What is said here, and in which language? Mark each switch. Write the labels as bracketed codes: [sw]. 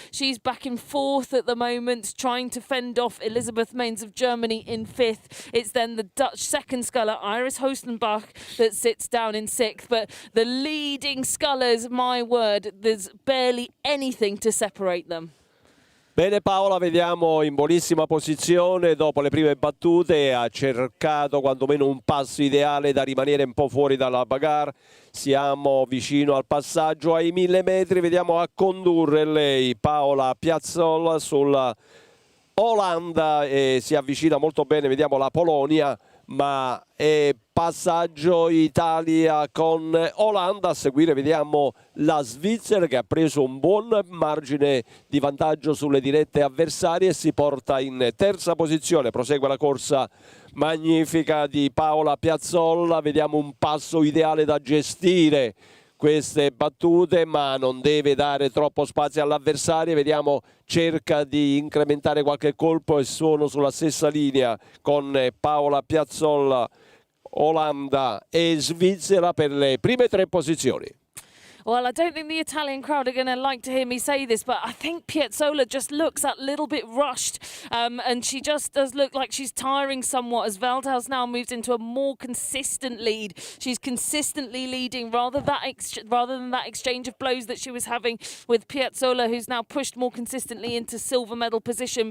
[en] She's back in fourth at the moment, trying to fend off Elisabeth Mains of Germany in fifth. It's then the Dutch second sculler, Iris Hostenbach, that sits down in sixth. But the leading scullers, my word, there's barely anything to separate them. [it] Bene, Paola, vediamo in buonissima posizione dopo le prime battute, ha cercato quantomeno un passo ideale da rimanere un po' fuori dalla bagarre. Siamo vicino al passaggio ai 1000 metri, vediamo a condurre lei Paola Piazzolla sulla Olanda e si avvicina molto bene, vediamo la Polonia, ma è passaggio Italia con Olanda. A seguire vediamo la Svizzera che ha preso un buon margine di vantaggio sulle dirette avversarie e si porta in terza posizione. Prosegue la corsa magnifica di Paola Piazzolla, vediamo un passo ideale da gestire queste battute, ma non deve dare troppo spazio all'avversario. Vediamo, cerca di incrementare qualche colpo e sono sulla stessa linea con Paola Piazzolla, Olanda e Svizzera per le prime tre posizioni. [en] Well, I don't think the Italian crowd are going to like to hear me say this, but I think Piazzolla just looks a little bit rushed, and she just does look like she's tiring somewhat as Veldhuis now moves into a more consistent lead. She's consistently leading rather than that exchange of blows that she was having with Piazzolla, who's now pushed more consistently into silver medal position.